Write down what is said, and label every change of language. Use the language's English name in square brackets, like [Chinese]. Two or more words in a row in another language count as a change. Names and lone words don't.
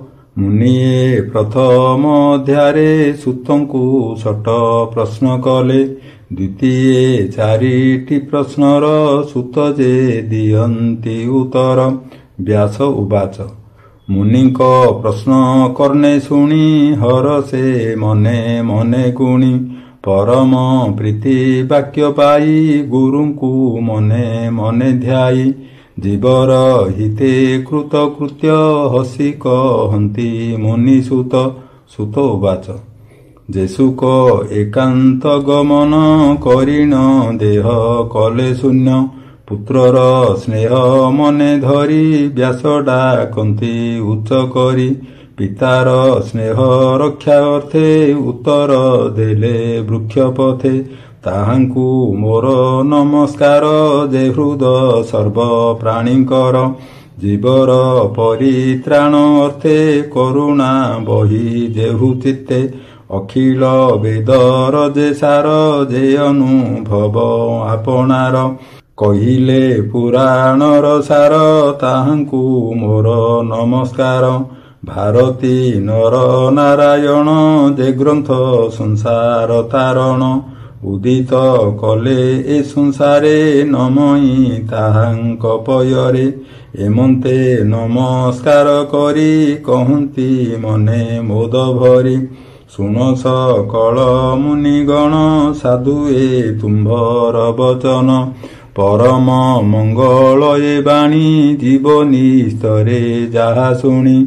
[Odia] ମୁନିଏ ପ୍ରଥମ ଅଧ୍ୟାଏ ସୂତଙ୍କୁ ଷଟ ପ୍ରଶ୍ନ କଲେ। ଦ୍ୱିତୀୟ ଚାରିଟି ପ୍ରଶ୍ନର ସୂତ ଯେ ଦିଅନ୍ତି ଉତ୍ତର। [Sanskrit] व्यास उवाच। [Odia] ମୁନିଙ୍କ ପ୍ରଶ୍ନ କର୍ଣ୍ଣେ ଶୁଣି ହରଷେ ମନେ ମନେ ଗୁଣି। ପରମ ପ୍ରୀତି ବାକ୍ୟ ପାଇ ଗୁରୁଙ୍କୁ ମନେ ମନେ ଧ୍ୟାଇ। ଜୀବର ହିତେ କୃତକୃତ୍ୟ ହସି କହନ୍ତି ମୁନିସୁତ। [Sanskrit] सुत उवाच। [Odia] ଯେଶୁକ ଏକାନ୍ତ ଗମନ କରିଣ ଦେହ କଲେ ଶୂନ୍ୟ। ପୁତ୍ରର ସ୍ନେହ ମନେ ଧରି ବ୍ୟାସ ଡାକନ୍ତି ଉଚ୍ଚ କରି। ପିତାର ସ୍ନେହ ରକ୍ଷା ଅର୍ଥେ ଉତ୍ତର ଦେଲେ ବୃକ୍ଷ ପଥେ। ତାହାଙ୍କୁ ମୋର ନମସ୍କାର ଯେ ହୃଦ ସର୍ବ ପ୍ରାଣୀକର। ଜୀବର ପରିତ୍ରାଣ ଅର୍ଥେ କରୁଣା ବହି ଯେହୁ ଚିତ୍ତେ। ଅଖିଳ ବେଦର ଯେ ସାର ଯେ ଅନୁଭବ ଆପଣାର। କହିଲେ ପୁରାଣର ସାର ତାହାଙ୍କୁ ମୋର ନମସ୍କାର। ଭାରତୀ ନର ନାରାୟଣ ଯେ ଗ୍ରନ୍ଥ ସଂସାର ତାରଣ। ଉଦିତ କଲେ ଏ ସଂସାରେ ନମଇ ତାହାଙ୍କ ପୟରେ। ଏମନ୍ତେ ନମସ୍କାର କରି କହନ୍ତି ମନେ ମୋଦ ଭରି। ଶୁଣ ସକଳ ମୁନିଗଣ ସାଧୁ ଏ ତୁମ୍ଭର ବଚନ। ପରମ ମଙ୍ଗଳ ଏ ବାଣୀ ଜୀବନୀ ସ୍ତରେ ଯାହା ଶୁଣି।